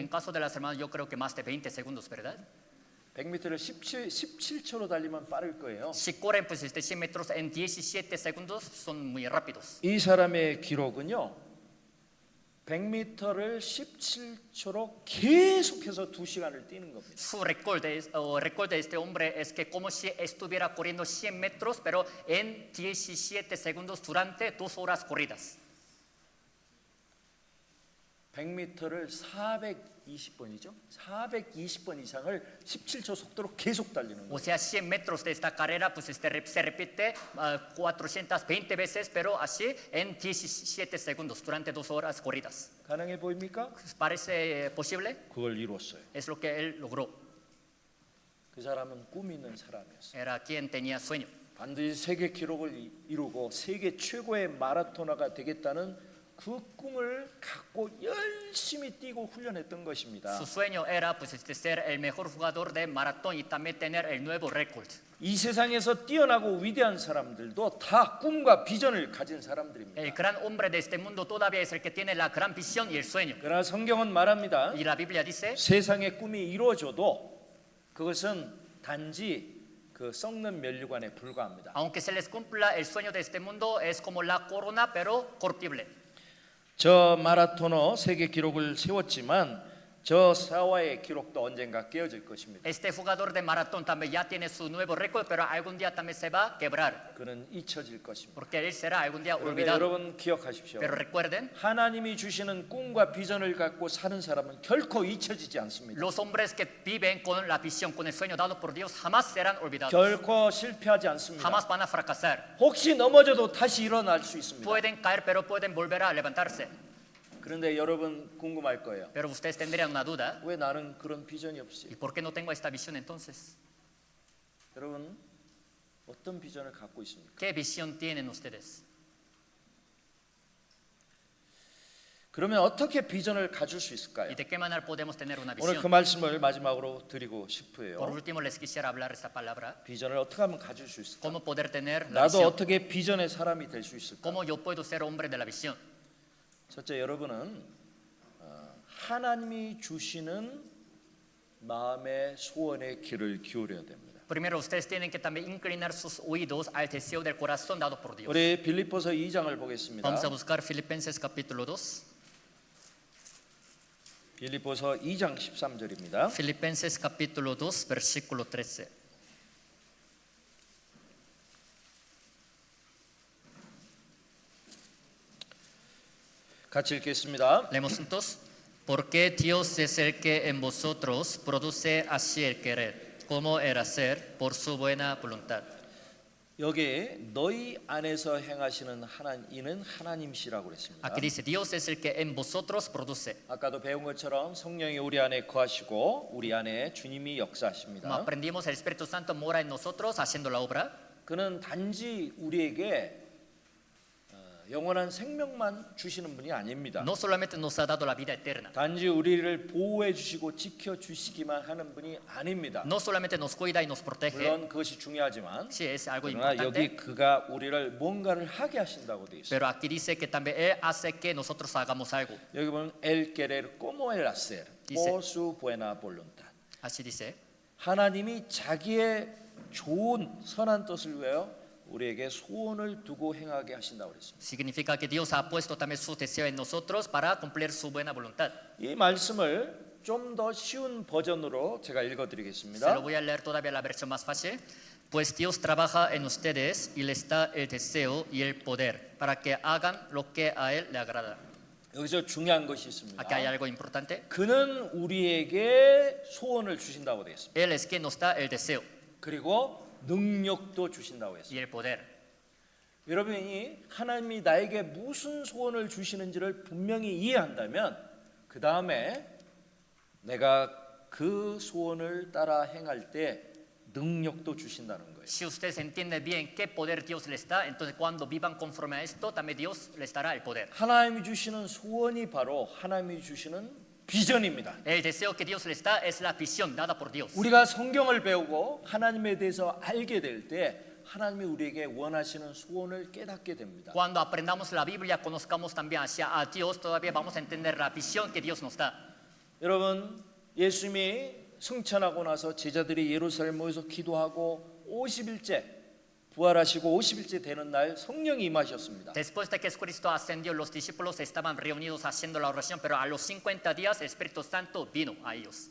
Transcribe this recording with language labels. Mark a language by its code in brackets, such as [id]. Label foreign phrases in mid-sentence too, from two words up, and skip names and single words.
[es] En caso de las hermanas, yo creo que más de 20 segundos, ¿verdad? [ko] 100m를 17초로 달리면 빠를 거예요. [es] Si corren pues 100 metros en 17 segundos, son muy rápidos. [ko] 이 사람의 기록은요 100m를 17초로 계속해서 2시간을 뛰는 겁니다. [es] Su récord de este hombre es que como si estuviera corriendo 100 metros, pero en 17 segundos durante 2 horas corridas. [ko] 100m를 420번이죠. 420번 이상을 17초 속도로 계속 달리는 [es] O [ko] 거예요. [es] sea, 100 metros de esta carrera pues se repite 420 veces, pero así en 17 segundos durante 2 horas corridas. [ko] 가능해 보입니까? [es] ¿Parece posible? [ko] 그걸 이뤘어요. [es] Es lo que él logró. [ko] 그 사람은 꿈 있는 사람이었어요. [es] Era quien tenía sueño. [ko] 반드시 세계 기록을 이루고 세계 최고의 마라토너가 되겠다는 그 꿈을 갖고 열심히 뛰고 훈련했던 것입니다. [es] Su sueño era pues ser el mejor jugador de maratón y también tener el nuevo récord. [ko] 이 세상에서 뛰어나고 위대한 사람들도 다 꿈과 비전을 가진 [es] El [ko] 사람들입니다. [es] gran hombre de este mundo todavía es el que tiene la gran visión y el sueño. [ko] 그러나 성경은 말합니다. [es] Y la Biblia dice, [ko] 세상의 꿈이 이루어져도 그것은 단지 그 썩는 면류관에 불과합니다. [es] aunque se les cumpla el sueño de este mundo, es como la corona, pero corruptible. [ko] 저 마라토너 세계 기록을 세웠지만 저 사와의 기록도 언젠가 깨어질 것입니다. [es] Este jugador de maratón también ya tiene su nuevo récord, pero algún día también se va a quebrar, [ko] 그는 잊혀질 것입니다. [es] porque él será algún día [ko] 그런데 [es] olvidado. [ko] 여러분 기억하십시오. [es] Pero recuerden, [ko] 하나님이 주시는 꿈과 비전을 갖고 사는 사람은 결코 잊혀지지 않습니다. [es] los hombres que viven con la visión, con el sueño dado por Dios, jamás serán olvidados. [ko] 결코 실패하지 않습니다. [es] Jamás van a fracasar. [ko] 혹시 넘어져도 다시 일어날 수 있습니다. [es] Pueden caer, pero pueden volver a levantarse. [ko] 그런데 여러분 궁금할 거예요. [es] Pero ustedes tendrían una duda, [ko] 왜 나는 그런 비전이 없지? [es] ¿y por qué no tengo esta visión entonces? [ko] 여러분 어떤 비전을 갖고 있습니까? [es] ¿Qué visión tienen ustedes? [ko] 그러면 어떻게 비전을 가질 수 있을까요? [es] ¿Y de qué manera podemos tener una [ko] 오늘 그 [es] visión? [ko] 말씀을 마지막으로 드리고 [es] Por [ko] 싶어요. [es] último, les quisiera hablar esta palabra. [ko] 비전을 어떻게 하면 가질 수 있을까? [es] ¿Cómo poder tener la [ko] 나도 [es] visión? [ko] 어떻게 비전의 사람이 될 수 있을까? [es] ¿Cómo yo puedo ser hombre de la visión? [ko] 첫째 여러분은 하나님이 주시는 마음의 소원의 귀를 기울여야 됩니다. [es] Primero, ustedes tienen que también inclinar sus oídos al deseo del corazón dado por Dios. [ko] 우리 빌립보서 2장을 보겠습니다. [es] Vamos a buscar Filipenses capítulo 2. [ko] 빌립보서 2장 13절입니다. [es] Filipenses capítulo 2, versículo 13. [ko] 같이 읽겠습니다. [es] Leemos juntos. Porque Dios es el que en vosotros produce así el querer, como el hacer, por su buena voluntad. [ko] 여기 너희 안에서 행하시는 이는 하나님이시라고 그랬습니다. [es] Aquí dice, Dios es el que en vosotros produce. [ko] 아까도 배운 것처럼 성령이 우리 안에 거하시고 우리 안에 주님이 [es] Como [ko] 역사하십니다. [es] aprendimos, el Espíritu Santo mora en nosotros haciendo la obra. [ko] 그는 단지 우리에게 영원한 생명만 주시는 분이 아닙니다. [es] No solamente nos ha dado la vida eterna, [ko] 단지 우리를 보호해 주시고 지켜 주시기만 하는 분이 아닙니다. [es] no solamente nos cuida y nos protege, [ko] 물론 그것이 중요하지만 [es] sí es algo [ko] 그러나 [es] importante, [ko] 여기 그가 우리를 뭔가를 하게 하신다고 되어 있어요. [es] pero aquí dice que también Él hace que nosotros hagamos algo. [ko] 여기 보면 [es] el querer como el hacer dice- por su buena voluntad. Así dice, [ko] 하나님이 자기의 좋은 선한 뜻을 위하여 우리에게 소원을 두고 행하게 하신다고 그랬습니다. [es] significa que Dios ha puesto también su deseo en nosotros para cumplir su buena voluntad. [ko] 이 말씀을 좀 더 쉬운 버전으로 제가 읽어 [es] Se lo [ko] 드리겠습니다. [es] voy a leer todavía la versión más fácil. Pues Dios trabaja en ustedes y les da el deseo y el poder para que hagan lo que a Él le agrada. [ko] 여기서 중요한 것이 있습니다. [es] Aquí hay algo importante. [ko] 그는 우리에게 소원을 주신다고 되어 있습니다. [es] Él es quien nos da el deseo [ko] 그리고 능력도 주신다고 했습니다. [es] y el poder. [ko] 여러분이 하나님이 나에게 무슨 소원을 주시는지를 분명히 이해한다면 그 다음에 내가 그 소원을 따라 행할 때 능력도 주신다는 거예요. [es] Si ustedes entienden bien qué poder Dios les da, entonces cuando vivan conforme a esto, también Dios les dará el poder. [ko] 하나님이 주시는 소원이 바로 하나님이 주시는 비전입니다. [es] El deseo que Dios les da es la visión dada por Dios. [ko] 우리가 성경을 배우고 하나님에 대해서 알게 될 때 하나님이 우리에게 원하시는 소원을 깨닫게 됩니다. [es] Cuando aprendamos la Biblia, conozcamos también hacia a Dios, todavía vamos a entender la visión que Dios nos da. [ko] 여러분, 예수님이 승천하고 나서 제자들이 예루살렘 모여서 기도하고 50일째 부활하시고 50일째 되는 날 성령이 임하셨습니다. [es] Después de que Jesucristo ascendió, los discípulos estaban reunidos haciendo la oración, pero a los 50 días el Espíritu Santo vino a ellos.